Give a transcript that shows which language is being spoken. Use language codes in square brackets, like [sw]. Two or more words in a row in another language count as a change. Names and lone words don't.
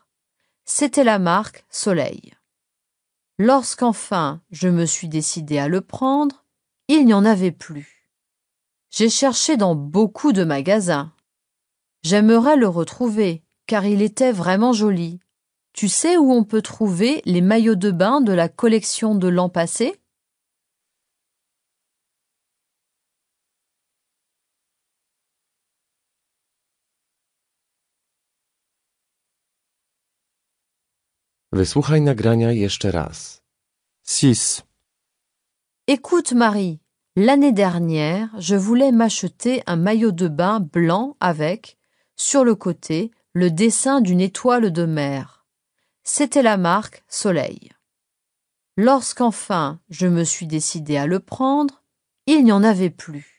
[fr] C'était la marque Soleil. Lorsqu'enfin je me suis décidée à le prendre, il n'y en avait plus. J'ai cherché dans beaucoup de magasins. J'aimerais le retrouver, car il était vraiment joli. Tu sais où on peut trouver les maillots de bain de la collection de l'an passé? [pl] Wysłuchaj nagrania jeszcze raz. 6. [fr] Écoute, Marie, l'année dernière, je voulais m'acheter un maillot de bain blanc avec, sur le côté, le dessin d'une étoile de mer. C'était la marque Soleil. Lorsqu'enfin je me suis décidée à le prendre, il n'y en avait plus.